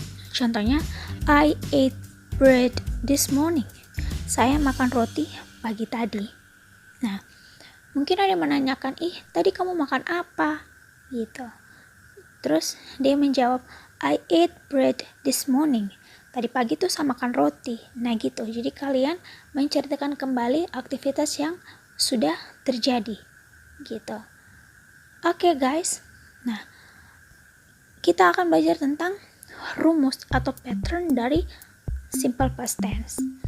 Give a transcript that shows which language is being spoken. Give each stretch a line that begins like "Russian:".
Indonesian: Contohnya,
English: I ate bread this morning.
Indonesian: Saya makan roti pagi tadi. Nah, mungkin ada yang menanyakan, tadi kamu makan apa? Gitu. Terus dia menjawab,
English: I ate bread this morning.
Indonesian: Tadi pagi tuh saya makan roti. Nah gitu, jadi kalian menceritakan kembali aktivitas yang sudah terjadi. Gitu. Oke guys, nah kita akan belajar tentang rumus atau pattern dari simple past tense.